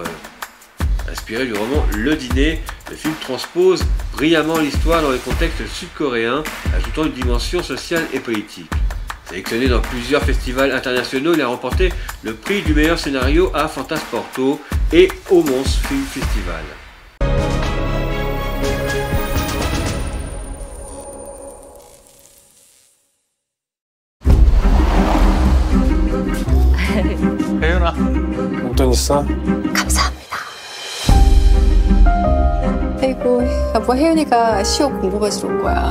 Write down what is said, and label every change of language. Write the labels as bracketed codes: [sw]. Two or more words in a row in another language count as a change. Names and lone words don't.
[fr] Inspiré du roman Le Dîner, le film transpose brillamment l'histoire dans le contexte sud-coréen, ajoutant une dimension sociale et politique. Sélectionné dans plusieurs festivals internationaux, il a remporté le prix du meilleur scénario à Fantasporto et au Mons Film Festival. [ko] 혜연아, 용돈 있어? 감사합니다. 아이고, 여보 혜연이가 시험 공부받으러 올 거야.